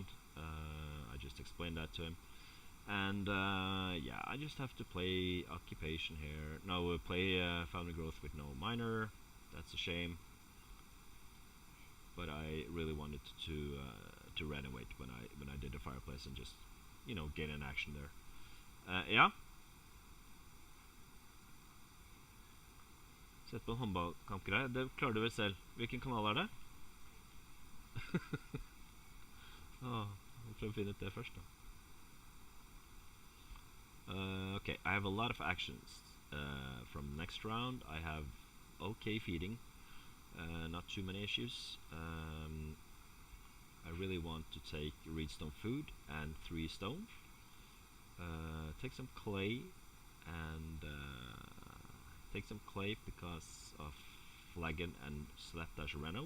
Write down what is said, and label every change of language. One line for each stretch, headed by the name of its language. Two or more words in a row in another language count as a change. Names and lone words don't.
English: I just explained that to him. And yeah, I just have to play occupation here. No, play family growth with no miner. That's a shame. But I really wanted to renovate when I did the fireplace and just, gain an action there.
Norwegian: Ja. Sett på en håndballkampgreie. Det klarer du vel selv. Hvilken kanal er det?
English: I'll try to
Norwegian: finne ut det først da.
English: Okay, I have a lot of actions from next round. I have okay feeding, not too many issues. I really want to take redstone food and 3 stone. Take some clay and take some clay because of flagon and slapdash reno.